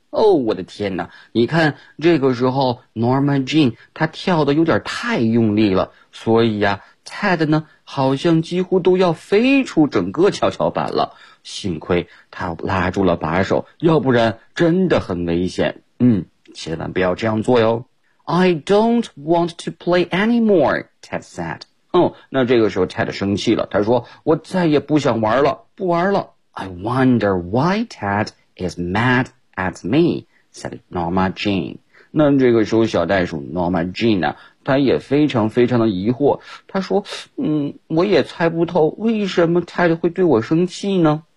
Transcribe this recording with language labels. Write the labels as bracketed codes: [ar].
[zh] 哦，我的天哪，你看这个时候 Norma Jean 她跳得有点太用力了，所以啊 Ted 呢好像几乎都要飞出整个跷跷板了，幸亏他拉住了把手，要不然真的很危险。嗯，千万不要这样做哟。 [en] I don't want to play anymore, Ted said. [zh] 哦，那这个时候 Ted 生气了，他说，我再也不想玩了，不玩了。 [en] I wonder why Ted is mad at me, said Norma Jean. [zh] 那这个时候小袋鼠 Norma Jean 呢，他也非常非常的疑惑，他说，我也猜不透为什么 Ted 会对我生气呢。